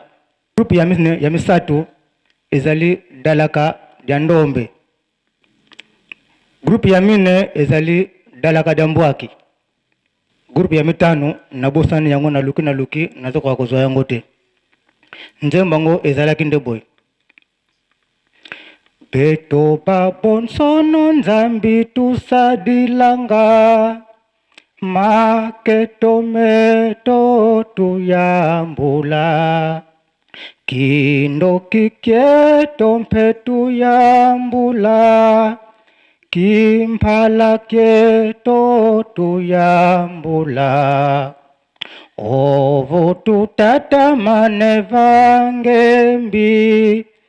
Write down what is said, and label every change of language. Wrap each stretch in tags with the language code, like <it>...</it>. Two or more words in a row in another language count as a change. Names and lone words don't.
<ln>Groupe ya misato ezali dalaka ya ndombe. Groupe ya mine ezali dalaka ya mbwaki. Groupe ya mitano nabosani yango na luki nazokoka kozwa yango te. Nzembo yango ezalaki nde boye.</ln> <kg>Beto babonsono Nzambi tusadilanga maketo meto tuyambula kindo kikieto mpe tuyambula kimpala kieto tuyambula ovo tutatamane vangembi</kg>